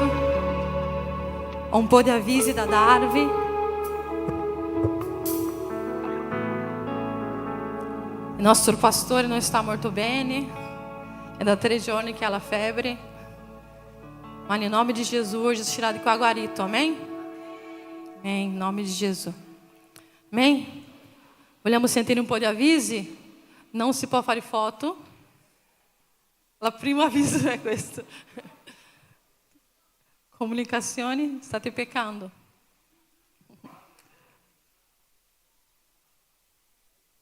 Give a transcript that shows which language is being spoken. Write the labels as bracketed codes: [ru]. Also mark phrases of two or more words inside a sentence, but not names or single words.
[it] Ho un po' di avvisi da darvi. Il nostro pastore non sta molto bene. È da 3 giorni che ha la febbre. Ma nel nome di Gesù [pt] hoje será [it] di qua guarito. [pt] Amém? Amém. Em nome de Jesus. Amém? [it] Vogliamo sentire un po' di avvisi? Non si può fare foto. La prima avviso è questo. Comunicazioni, state peccando.